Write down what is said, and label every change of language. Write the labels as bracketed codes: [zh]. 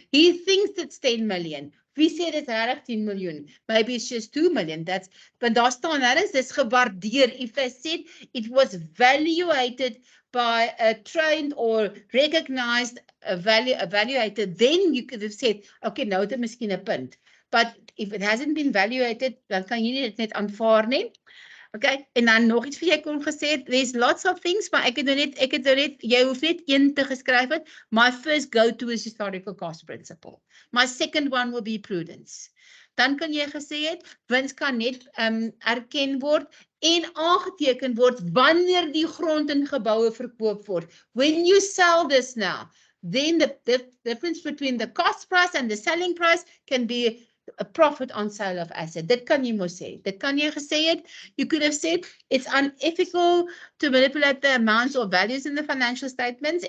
[en] He thinks it's 10 million. [af] Wie sê dit regtig 10 miljoen? [en] Maybe it's just 2 million. That's, but [af] daar staan nêrens dis gewaardeer. [en] If I said it was valuated by a trained or recognized evaluator, then you could have said, okay, [af] nou het miskien 'n punt. [en] But if it hasn't been valuated, [af] dan kan jy dit net aanvaar nie. Okay, en dan nog iets vir jy kon gesê het, [en] there's lots of things, [af] maar ek het nou net, jy hoef net een te geskryf het. [en] My first go-to is historical cost principle. My second one will be prudence. [af] Dan kan jy gesê het, wins kan net erken word en aangeteken word wanneer die grond en geboue verkoop word. [en] When you sell this now, then the difference between the cost price and the selling price can be a profit on sale of asset. [af] Dit kan jy mos sê. Dit kan jy gesê het. [en] You could have said it's unethical to manipulate the amounts or values in the financial statements.